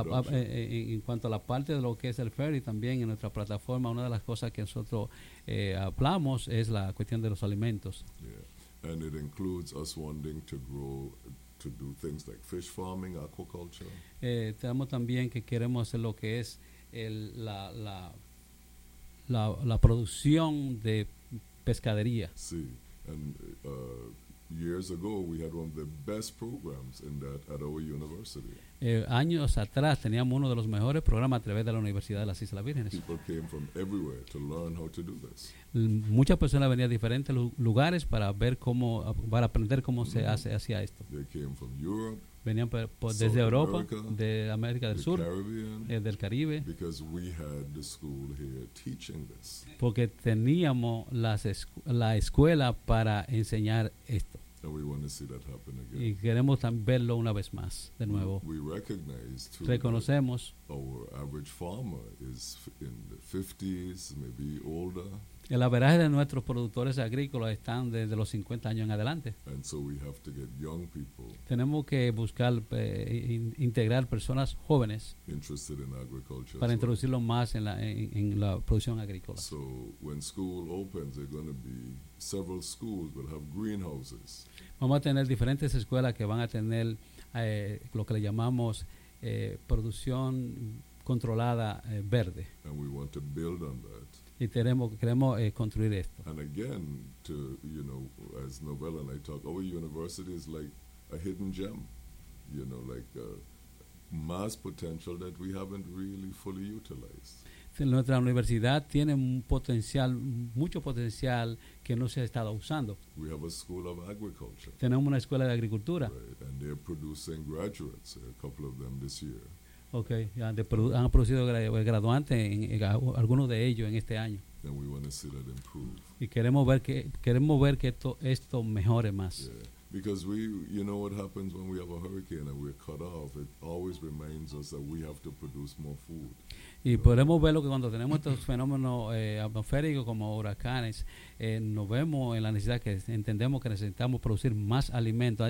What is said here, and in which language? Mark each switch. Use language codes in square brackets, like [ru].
[es] En cuanto a la parte de lo que es el ferry, también en nuestra plataforma, una de las cosas que nosotros hablamos es la cuestión de los alimentos. [en] Yeah. And it includes us wanting to grow, to do things like fish farming, aquaculture. [es] Tenemos también que queremos hacer lo que es la producción de pescadería. Sí. [en] And years ago, we had one of the best programs in that at our university. [es] Años atrás teníamos uno de los mejores programas a través de la Universidad de las Islas Vírgenes. [en] People came from everywhere to learn how to do this. [es] Muchas personas venían de diferentes lugares para ver cómo, para aprender cómo se hacía esto. [en] They came from Europe, [es] venían desde Europa, de América del Sur, del Caribe, [en] because we had the school here teaching this. [es] Porque teníamos la escuela para enseñar esto. [en] And we want to see that happen again. [es] Y queremos verlo una vez más, de nuevo. [en] We recognize too [es] reconocemos [en] that our average farmer is in the 50s, maybe older. [es] El averaje de nuestros productores agrícolas están desde los 50 años en adelante. [en] And so we have to get young people. [es] Tenemos que buscar integrar personas jóvenes [en] interested in agriculture [es] para introducirlo más en la producción agrícola. [en] So when school opens, they're going to be several schools will have greenhouses. [es] Vamos a tener diferentes escuelas que van a tener lo que le llamamos producción controlada verde. [en] And we want to build on that. [es] Y tenemos, queremos construir esto. [en] And again, to, you know, as Novella and I talk, our university is like a hidden gem, you know, like a mass potential that we haven't really fully utilized. [es] Nuestra universidad tiene un potencial, mucho potencial que no se ha estado usando. [en] We have a school of agriculture. [es] Tenemos una escuela de agricultura. [en] Right. And they're producing graduates, a couple of them this year. [es] Okay, han producido graduantes, algunos de ellos en este año. [en] And we want to see that improve. [es] Y queremos ver que esto mejore más. [en] Yeah. Because we, you know what happens when we have a hurricane and we're cut off, it always reminds us that we have to produce more food. [es] Y podemos ver lo que cuando tenemos estos fenómenos atmosféricos como huracanes, nos vemos en la necesidad que entendemos que necesitamos producir más alimentos.